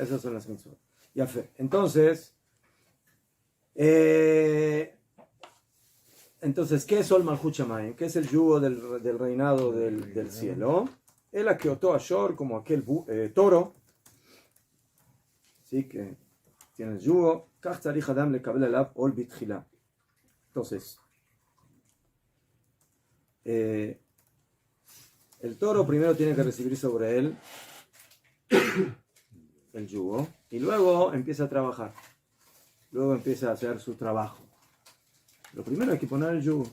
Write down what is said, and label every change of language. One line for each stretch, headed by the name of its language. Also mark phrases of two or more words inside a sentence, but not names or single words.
Spanish: Esas son las mitzvot. Ya fe. Entonces, ¿qué es
Hebrew: עול מלכות שמים?
Spanish: ¿Qué es el yugo del reinado del cielo? el
Hebrew: כאותו השור,
Spanish: como aquel toro, ¿sí? Que tiene el yugo.
Hebrew: כך צריך אדם לקבל עליו עול בתחילה.
Spanish: Entonces, el toro primero tiene que recibir sobre él el yugo y luego empieza a trabajar. Luego empieza a hacer su trabajo. Lo primero hay que poner el yugo.